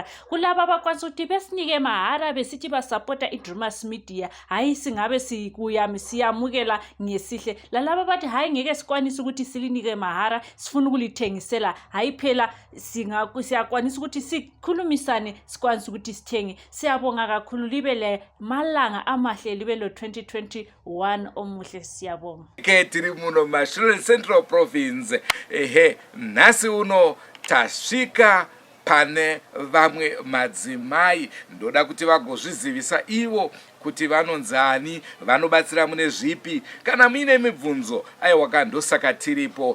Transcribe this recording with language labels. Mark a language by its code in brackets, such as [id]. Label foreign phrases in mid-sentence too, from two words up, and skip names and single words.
[nd] Kulabo abakwanisa ukuthi besinike mahara besithi basupporta iDrewmas Media, hayi singabe sikuyami siyamukela ngesihle. Lalabo bathi hayi ngeke sikwanisa ukuthi silinike mahara, sifuna ukulithengisela, hayi phela siyakwanisa ukuthi sikhulumisane, sikwanisa ukuthi sithenge. Siyabonga kakhulu, libe le malanga amahle, libe lo 2021 omuhle, siyabonga. [sn] Tiri muno Mashonaland Central Province, nasi uno tasvika pane vamwe madzimai. Ndoda kuti vagozvizivisa ivo kuti vanonzani, vanobatsira mune zvipi. Kana muine mibvunzo, aiwa kandosaka tiripo.